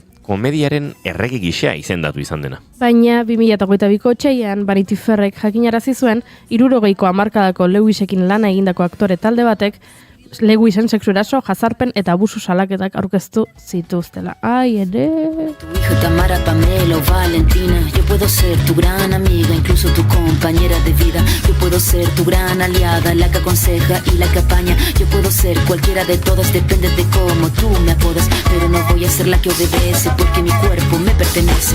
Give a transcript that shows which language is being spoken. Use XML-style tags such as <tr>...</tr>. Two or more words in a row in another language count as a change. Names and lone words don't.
<eu>komediaren errege gisa izendatu izan dena. Baina 2022ko otsailean Vanity Fairrek jakinarazi zuen 60ko hamarkadako Lewisekin lana egindako aktore talde batek Lewisen sexu-eraso, jazarpen eta abusu salaketak aurkeztu zituztela. Ai, ere...</eu> <es>Tu hija Tamara, Pamela o Valentina. Yo puedo ser tu gran amiga, incluso tu compañera de vida. Yo puedo ser tu gran aliada, la que aconseja y la que apaña. Yo puedo ser cualquiera de todas, depende de cómo tú me apodas. Pero no voy a ser la que obedece, porque mi cuerpo me pertenece.</es>